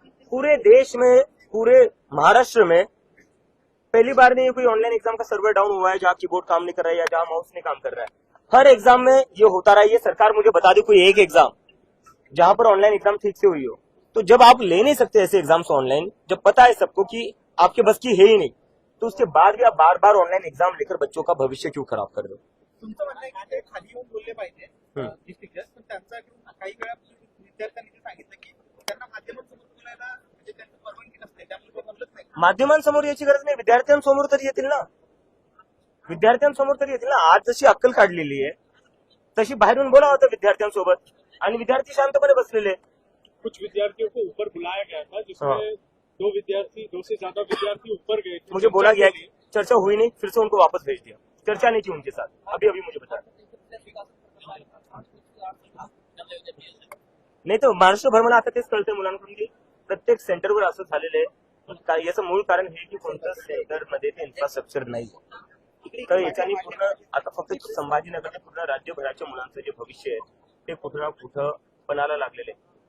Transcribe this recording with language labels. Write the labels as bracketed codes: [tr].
[hi] पूरे देश में, पूरे महाराष्ट्र में पहली बार नहीं कोई ऑनलाइन एग्जाम का सर्वर डाउन हुआ है जहाँ कीबोर्ड काम नहीं कर रहा है या जहाँ माउस नहीं काम कर रहा है। हर एग्जाम में ये होता रहा है। ये सरकार मुझे बता दी कोई एक एग्जाम जहां पर ऑनलाइन एग्जाम ठीक से हुई हो। तो जब आप ले नहीं सकते ऐसे एग्जाम्स ऑनलाइन, जब पता है सबको कि आपके बस की है ही नहीं, तो उसके बाद भी आप बार बार ऑनलाइन एग्जाम लेकर बच्चों का भविष्य क्यों खराब कर दो? [mr] तुमचं म्हणणं आहे की ते खाली येऊन बोलले पाहिजे डिस्ट्रिक्ट जज, पण त्यांचा काही वेळा विद्यार्थ्यांनी सांगितलं की त्यांना माध्यमांसमोर बोलायला म्हणजे त्यांची परवानगी नसते, त्यामुळे ते बोलत नाही. माध्यमांसमोर याची गरज नाही, विद्यार्थ्यांसमोर तरी येतील ना. विद्यार्थ्यांसमोर तरी येतील ना. आज जशी अक्कल काढलेली आहे तशी बाहेरून बोला होतं विद्यार्थ्यांसोबत, आणि विद्यार्थी शांतपणे बसलेले. [hi] कुछ विद्यार्थियों को ऊपर बुलाया गया था जिसमें दो से ज्यादा विद्यार्थी ऊपर गए थे। मुझे बोला गया कि चर्चा हुई नहीं, फिर से उनको वापस भेज दिया. चर्चा नहीं थी उनके साथ. अभी मुझे बताया. [mr] नाही तर महाराष्ट्रभर मला आता तेच कळतंय मुलांकडून की प्रत्येक सेंटरवर असं झालेलं आहे. याचं मूळ कारण हे की कोणत्या सेंटरमध्ये ते इन्फ्रास्ट्रक्चर नाही. तर याच्याने पूर्ण आता फक्त संभाजीनगर पूर्ण राज्यभराच्या मुलांचं जे भविष्य आहे ते कुठं ना कुठं पणाला लागलेलं आहे.